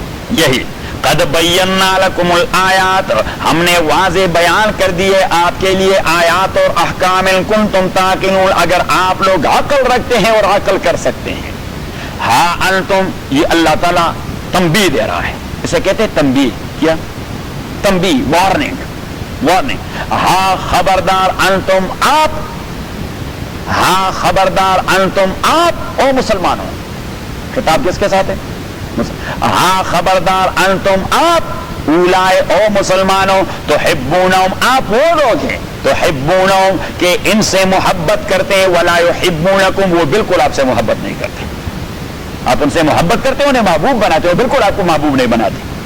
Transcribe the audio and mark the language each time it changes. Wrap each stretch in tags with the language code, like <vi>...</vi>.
<ur>یہی</ur> <ar>قد بینا لکم الآیات،</ar> <ur>ہم نے واضح بیان کر دیے آپ کے لیے آیات اور احکام،</ur> <ar>ان کنتم تعقلون،</ar> <ur>اگر آپ لوگ عقل رکھتے ہیں اور عقل کر سکتے ہیں. ہاں انتم، یہ اللہ تعالیٰ تنبیہ دے رہا ہے، اسے کہتے ہیں تنبیہ. کیا؟ تنبیہ، وارننگ، وارننگ. ہاں خبردار انتم، آپ، ہاں خبردار انتم، آپ او مسلمانوں. خطاب کس کے ساتھ ہے؟ ہاں خبردار انتم، آپ، اولائے او مسلمانوں، تحبونہم، آپ وہ لوگ ہیں، تحبونہم کہ ان سے محبت کرتے ہیں،</ur> <ar>ولا یحبونکم،</ar> <ur>وہ بالکل آپ سے محبت نہیں کرتے. آپ ان سے محبت کرتے ہیں، انہیں محبوب بناتے ہو، بالکل آپ کو محبوب نہیں بناتے.</ur>